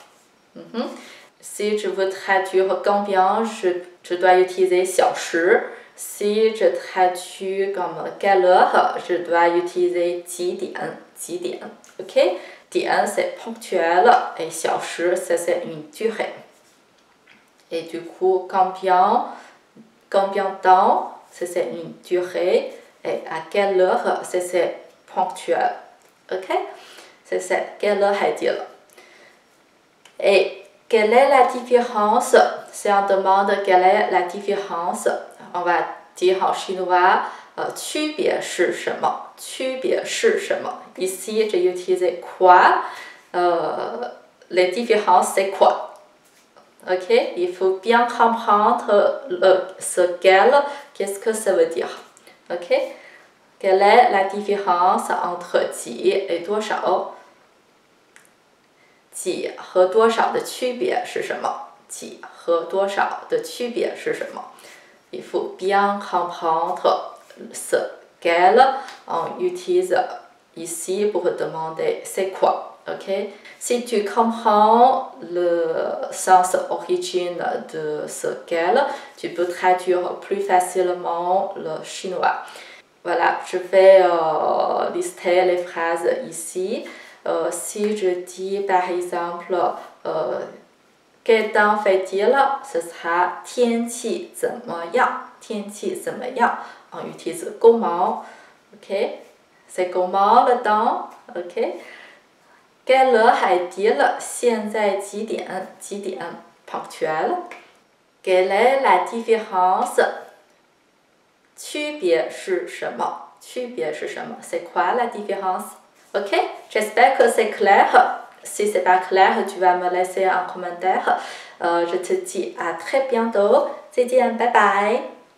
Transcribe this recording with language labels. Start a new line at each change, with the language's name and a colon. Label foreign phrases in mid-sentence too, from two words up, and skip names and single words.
French: Si je veux traduire combien, je dois utiliser 小时。Si je traduis comme quelle heure, je dois utiliser 几点 OK? 点 c'est ponctuel et 小时 c'est une durée. Et du coup, combien de temps, c'est une durée. Et à quelle heure, c'est ponctuel. Ok? C'est quelle heure est-il? Et quelle est la différence? Si on demande quelle est la différence, on va dire en chinois
Chinese: 区别是什么？区别是什么？
French: Ici, j'ai utilisé quoi? Les différences, c'est quoi? Ok? Il faut bien comprendre ce qu'elle, qu'est-ce que ça veut dire. Ok? Quelle est la différence entre 几 et 多少？
Chinese: 几和多少的区别是什么？几和多少的区别是什么？
French: Il faut bien comprendre ce qu'elle. On utilise ici pour demander c'est quoi. Okay? Si tu comprends le sens origine de ce qu'elle, tu peux traduire plus facilement le chinois. Voilà, je vais lister les phrases ici. Si je dis par exemple quel temps fait-il? Ce sera
Chinese: 天气怎么样？天气怎么样？
French: On utilise comment? Ok? C'est comment le temps? Ok? Quelle heure est-il?
Chinese: 现在几点？几点？ Ponctuel.
French: Quelle est la différence?
Chinese: 区别是什么？区别是什么？
French: C'est quoi la différence? Ok? J'espère que c'est clair. Si c'est pas clair, tu vas me laisser un commentaire. Je te dis à très bientôt.
Chinese: 再见，拜拜。